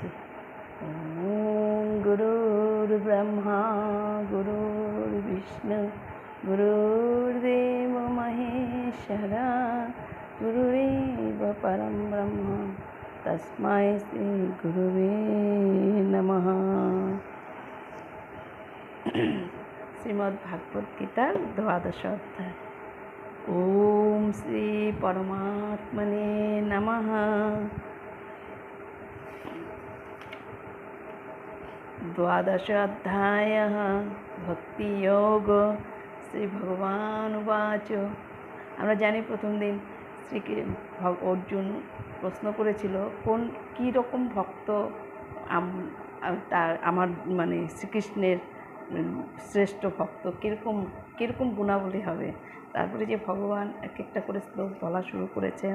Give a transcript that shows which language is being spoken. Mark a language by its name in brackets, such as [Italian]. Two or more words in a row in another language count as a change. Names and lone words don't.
[Sanskrit] ওম গুরুর ব্রহ্মা গুরুর বিষ্ণু গুরুর্দেব মহেশ্বরা গুরুরেব পরম ব্রহ্ম তস্मै শ্রী গুরুবে নমঃ। [Bangla] শ্রীমদ্ ভাগবত গীতার 12 অধ্যায়। [Sanskrit] ওম শ্রী পরমাত্মনে নমঃ। द्वादश अध्याय भक्तियोग। श्री भगवान उवाच। [Bangla] আমরা জানি প্রথম দিন অর্জুন প্রশ্ন করেছিল কোন কী রকম ভক্ত তার আমার মানে শ্রীকৃষ্ণের শ্রেষ্ঠ ভক্ত, কীরকম গুণাবলী হবে। তারপরে যে ভগবান এক একটা করে শ্লোক বলা শুরু করেছেন।